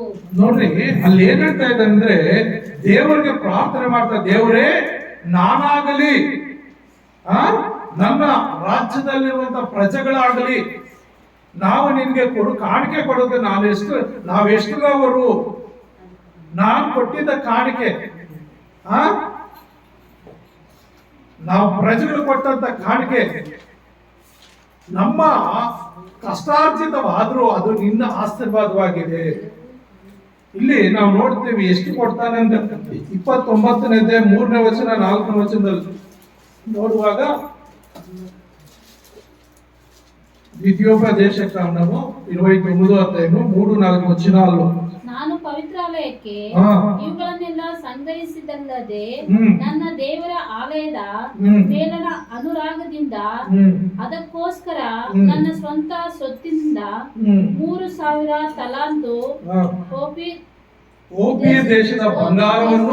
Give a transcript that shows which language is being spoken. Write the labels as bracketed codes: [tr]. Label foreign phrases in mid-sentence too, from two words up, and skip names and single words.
[kn] ನೋಡ್ರಿ, ಅಲ್ಲಿ ಏನ್ ಹೇಳ್ತಾ ಇದೆ ಅಂದ್ರೆ, ದೇವರಿಗೆ ಪ್ರಾರ್ಥನೆ ಮಾಡ್ತಾ, ದೇವರೇ ನಾನಾಗಲಿ ನನ್ನ ರಾಜ್ಯದಲ್ಲಿರುವಂತ ಪ್ರಜೆಗಳಾಗಲಿ ನಾವು ನಿನ್ಗೆ ಕಾಣಿಕೆ ಕೊಡೋದು ನಾವೆಷ್ಟರವರು, ನಾನು ಕೊಟ್ಟಿದ್ದ ಕಾಣಿಕೆ, ನಾವು ಪ್ರಜೆಗಳು ಕೊಟ್ಟಂತ ಕಾಣಿಕೆ ನಮ್ಮ ಕಷ್ಟಾರ್ಜಿತವಾದ್ರೂ ಅದು ನಿನ್ನ ಆಶೀರ್ವಾದವಾಗಿದೆ. ಇಲ್ಲಿ ನಾವು ನೋಡ್ತೇವೆ ಎಷ್ಟು ಕೊಡ್ತಾನೆ ಅಂತ. 29ನೇ ಅಧ್ಯಾಯ 3ನೇ ವಚನ 4ನೇ ವಚನದಲ್ಲಿ ನೋಡುವಾಗ, [te] ద్వితీయోపదేశ కాండము 29వ అధ్యాయము 3-4 వచనాల్లో, [kn] ನಾನು ಪವಿತ್ರಾಲಯಕ್ಕೆ ಇವುಗಳನ್ನೆಲ್ಲ ಸಂಗ್ರಹಿಸಿದಲ್ಲದೆ ನನ್ನ ದೇವರ ಆಲಯದ ಮೇಲನ ಅನುರಾಗದಿಂದ ಅದಕ್ಕೋಸ್ಕರ ನನ್ನ ಸ್ವಂತ ಸ್ವತ್ತಿನಿಂದ 3,000 ತಲಾಂತು ಓಫೀರ್ ದೇಶದ ಬಂಗಾರವನ್ನು